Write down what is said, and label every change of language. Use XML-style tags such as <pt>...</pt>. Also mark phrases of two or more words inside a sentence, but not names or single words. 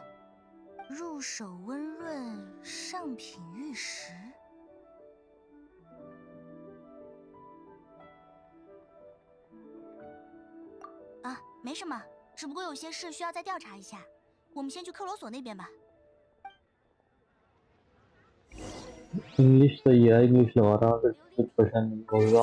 <zh>入手温润，上品玉石。啊，没什么，只不过有些事需要再调查一下。我们先去克罗索那边吧。</zh> <hi>इंग्लिश सही है, इंग्लिश लगा रहा फिर कुछ परेशान नहीं होगा।</hi>